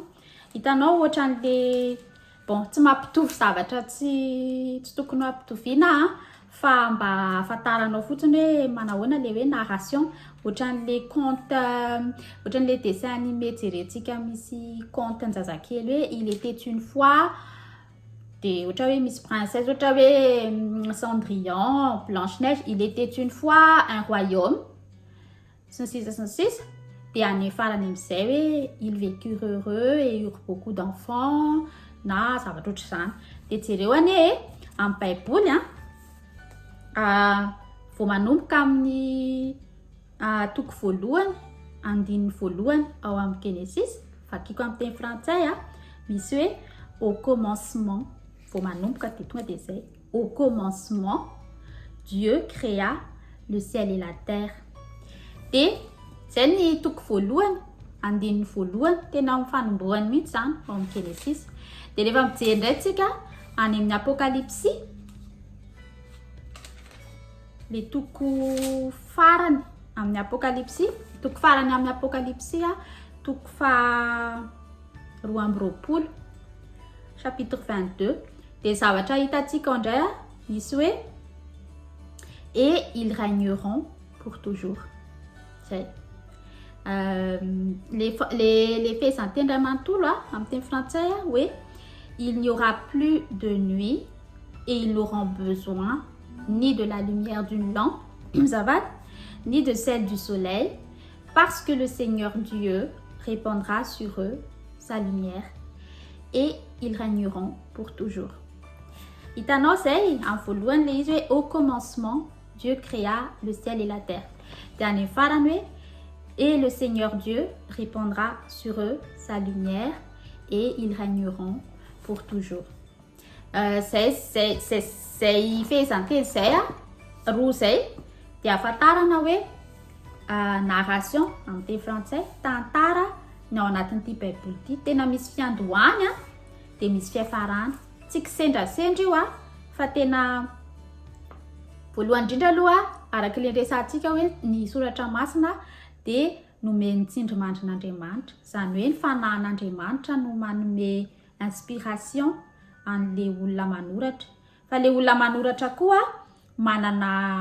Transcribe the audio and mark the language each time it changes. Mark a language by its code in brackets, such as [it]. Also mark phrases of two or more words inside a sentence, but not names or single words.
[mg] Hitanao ohatran'le tsy mampitovy zavatra tsy tokony hampitoviana fa mba ahafantaranao fotsiny hoe manahoana le hoe narration, ohatran'le conte, ohatran'le [fr] dessin animé [mg] jerentsika misy conte an-jazakely hoe [fr] il était une fois, [mg] dia ohatra hoe misy princesse, ohatra hoe Cendrillon, Blanche-Neige, [fr] il était une fois un royaume, [mg] sy ny sisa. Dia any farany amin'izay hoe [fr] ils vécurent heureux et eurent beaucoup d'enfants [mg] na zavatra ohatra izany. Dia jereo amin'ny baiboly vao manomboka amin'ny toko voalohany, andininy voalohany ao amin'ny Genesis, vakiko amin'ny teny frantsay misy hoe [fr] au commencement, [mg] vao manomboka dia tonga dia izay, [fr] au commencement Dieu créa le ciel et la terre. [mg] Dia izay ny toko voalohany, andininy voalohany, tena mifanombohany mihitsy zany ao amin'ny Genesis. Dia rehefa mijery indray tsika any amin'ny Apokalipsy, le toko farany amin'ny Apokalipsy, toko farany amin'ny Apokalipsy toko roa amby roapolo, chapitre 22. Dia zavatra hitantsika indray misy hoe [fr] et ils régneront pour toujours. [mg] Zay. [fr] Les [mg] fehezanteny Ray manontolo amin'ny teny frantsay hoe [fr] il n'y aura plus de nuit et ils n'auront besoin ni de la lumière d'une lampe, ni de celle du soleil, parce que le Seigneur Dieu répandra sur eux sa lumière et ils régneront pour toujours. [mg] Hitanao zay amin'ny voalohany le izy hoe [fr] au commencement Dieu créa le ciel et la terre. [mg] Dia any farany hoe [fr] et le Seigneur Dieu répandra sur eux sa lumière et ils régneront pour toujours. [mg] Zay fehezanteny zay roa zay dia ahafantarana hoe narration amin'ny teny frantsay, tantara ny ao anatin'ity baiboly ity, tena misy fiandohany dia misy fiafarany, tsy kisendrasendra io fa tena voalohany indrindra aloha araka ilay resantsika hoe ny soratra masina dia nomeny tsindrimandrin'Andriamanitra, izany hoe ny fanahin'Andriamanitra no manome inspiration an'le olona manoratra, fa le olona manoratra koa manana